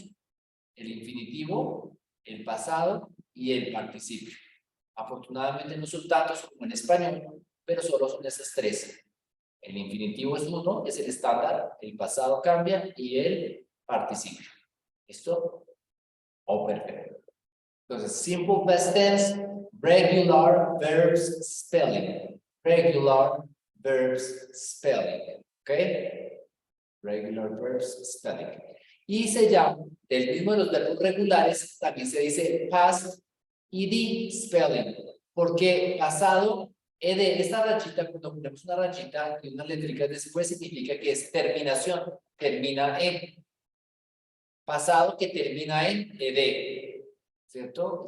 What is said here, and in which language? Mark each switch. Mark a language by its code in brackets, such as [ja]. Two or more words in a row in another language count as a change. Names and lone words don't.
[es] El infinitivo, el pasado y el participio. Afortunadamente no son tantos como en español, pero solo son esas 3. El infinitivo es 1, es el estándar, el pasado cambia y el participio. ¿Listo? Oh, perfecto. Entonces, [en] simple past tense, regular verbs spelling. Regular verbs spelling. ¿Ok? Regular verbs spelling. [es] Y se llama, del mismo de los verbos regulares, también se dice [en] past ed spelling. [es] Porque pasado, ed, esta rachita, cuando ponemos una rachita y unas letricas después, significa que es terminación, termina en. Pasado que termina en ed, ¿cierto?